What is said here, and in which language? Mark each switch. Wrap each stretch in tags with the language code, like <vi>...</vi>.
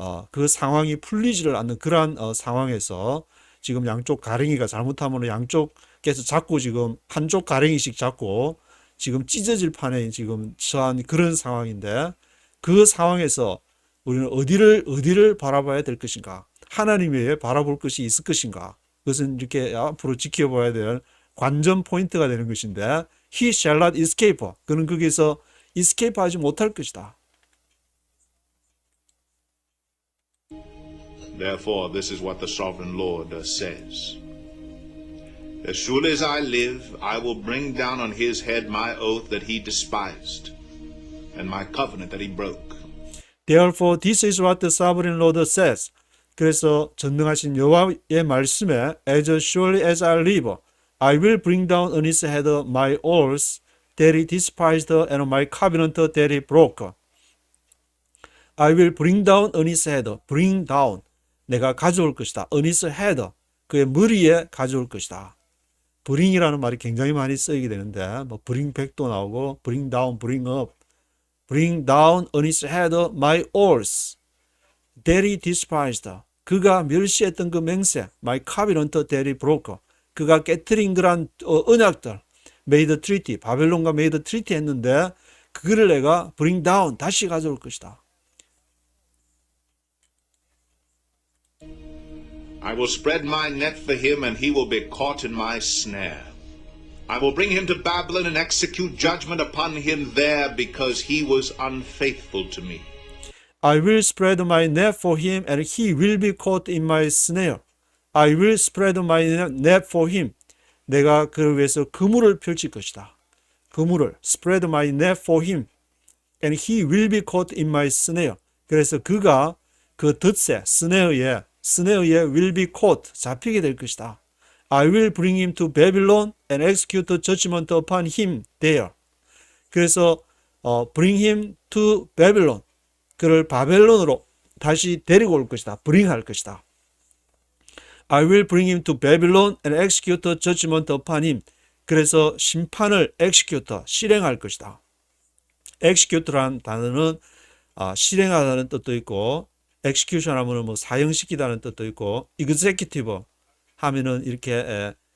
<ko>그 상황이 풀리지를 않는 그러한 상황에서 지금 양쪽 가랭이가 잘못하면 양쪽께서 자꾸 지금 한쪽 가랭이씩 잡고 지금 찢어질 판에 지금 처한 그런 상황인데 그 상황에서 우리는 어디를 바라봐야 될 것인가? 하나님에 바라볼 것이 있을 것인가? 그것은 이렇게 앞으로 지켜봐야 될 관전 포인트가 되는 것인데</ko> <en>he shall not escape.</en> <ko>그는 거기서 escape 하지 못할 것이다.</ko> <en>Therefore, this is what the sovereign Lord says. As surely as I live, I will bring down on his head my oath that he despised, and my covenant that he broke. Therefore, this is what the sovereign Lord says.</en> <ko>그래서 전능하신 여호와의 말씀에</ko> <en>As surely as I live, I will bring down on his head my oath that he despised and my covenant that he broke. I will bring down on his head. Bring down.</en> <ko>내가 가져올 것이다.</ko> <en>On his head.</en> <ko>그의 머리에 가져올 것이다. bring이라는 말이 굉장히 많이 쓰이게 되는데 뭐</ko> <en>bring back</en> <ko>도 나오고</ko> <en>bring down, bring up. Bring down on his head my oath that he despised.</en> <ko>그가 멸시했던 그 맹세,</ko> <en>my covenant that he broke.</en> <ko>그가 깨트린 그런 언약들,</ko> <en>made treaty,</en> <ko>바벨론과 made treaty 했는데 그거를 내가</ko> <en>bring down,</en> <ko>다시 가져올 것이다.</ko> <en>I will spread my net for him, and he will be caught in my snare. I will bring him to Babylon and execute judgment upon him there, because he was unfaithful to me. I will spread my net for him, and he will be caught in my snare. I will spread my net for him.</en> <ko>내가 그를 위해서 그물을 펼칠 것이다. 그물을</ko> <en>spread my net for him, and he will be caught in my snare.</en> <ko>그래서 그가 그 덫에 스네어에</ko> <en>will be caught</en> <ko>잡히게 될 것이다.</ko> <en>I will bring him to Babylon and execute judgment upon him there.</en> <ko>그래서</ko> <en>bring him to Babylon.</en> <ko>그를 바벨론으로 다시 데리고 올 것이다. bring 할 것이다.</ko> <en>I will bring him to Babylon and execute judgment upon him.</en> <ko>그래서 심판을 execute, 실행할 것이다. execute라는 단어는 실행하다는 뜻도 있고 execution 하면은 뭐 사형시키다는 뜻도 있고 executive 하면은 이렇게</ko>